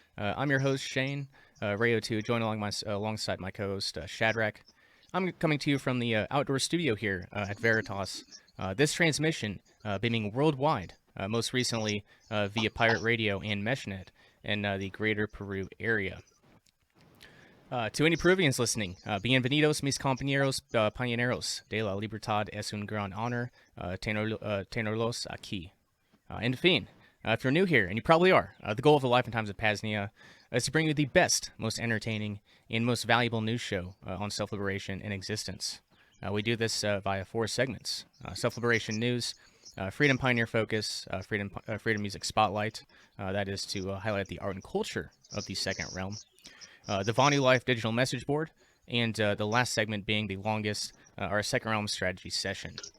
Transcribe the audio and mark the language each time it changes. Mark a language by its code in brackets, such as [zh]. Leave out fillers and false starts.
[en] I'm your host, Shane, Rayo2, joined alongside my co-host, Shadrach. I'm coming to you from the outdoor studio here at Veritas. This transmission beaming worldwide, most recently via Pirate Radio and MeshNet in the greater Peru area. To any Peruvians listening, [es] bienvenidos mis compañeros pioneros de la libertad es un gran honor tenerlos aquí. En fin, [en] if you're new here, and you probably are, the goal of the Life and Times of PAZNIA is to bring you the best, most entertaining, and most valuable news show on self-liberation in existence. We do this via 4 segments: self-liberation news, freedom pioneer focus, freedom music spotlight, that is to highlight the art and culture of the second realm, the VonuLife Digital Message Board, and the last segment being the longest, our second realm strategy session.